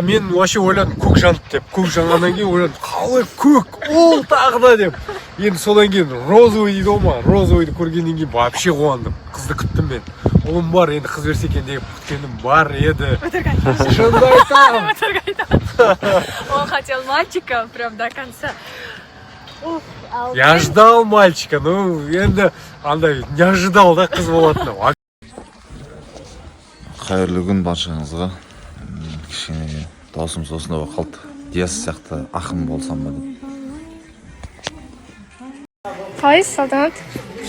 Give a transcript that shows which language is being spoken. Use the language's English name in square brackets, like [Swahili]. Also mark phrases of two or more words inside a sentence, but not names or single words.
[Kazakh] Мен вообще ойладым, көк жанды деп. Көк жанғаннан кейін ойладым, қалай көк, ол тағы да деп. Енді содан кейін розовый дейді ғой ма, розовыйды көргеннен кейін вообще қуандым. Қызды күттім мен. Ұлым бар, енді қыз берсе екен деп күткенім бар еді. Шынымды айтамын. [Russian] Он хотел мальчика прям до конца. Я ждал мальчика, ну [Kazakh] енді андай [Russian] не ожидал [Kazakh] да қыз болатыны. Қайырлы күн баршаңызға. Кішкене даусым осында болып қалды. Диас сияқты ақын болсам ба деп. Қалайсыз, Салтанат?